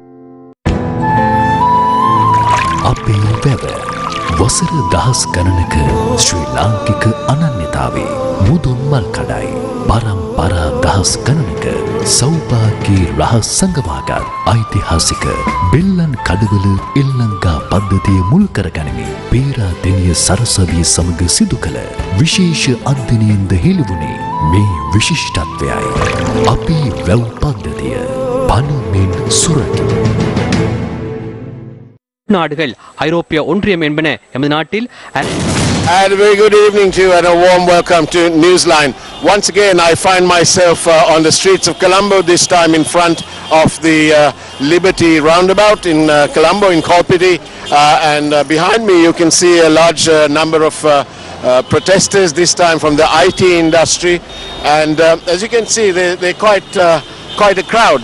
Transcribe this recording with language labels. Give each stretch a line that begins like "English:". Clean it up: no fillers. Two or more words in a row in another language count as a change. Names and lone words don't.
Sinhala: අපේ වැව වසර දහස් ගණනක ශ්‍රී ලාංකික අනන්‍යතාවේ මුදුන් මල් කඩයි පරම්පරා දහස් ගණනක සෞභාග්‍යී රහස් සංගවාගත් ඓතිහාසික බෙල්ලන් කඩවල එල්ලංගා පද්ධතිය මුල් කරගනිමින් පේරාදෙණිය සරසවිය සමග සිදු කළ විශේෂ අධ්‍යයනයෙන්ද හෙළිවුණේ මේ විශිෂ්ටත්වයයි. අපේ වැව් පද්ධතිය පණමින් සුරකිමු.
Tamil: நாடுகள் ஐரோப்பிய ஒன்றியம் என்பன எமது நாட்டில்
English: And a very good evening to you and a warm welcome to Newsline. Once again I find myself on the streets of Colombo, this time in front of the Liberty Roundabout in Colombo in Kolpiti, and behind me you can see a large number of protesters, this time from the IT industry, and as you can see they're quite a crowd.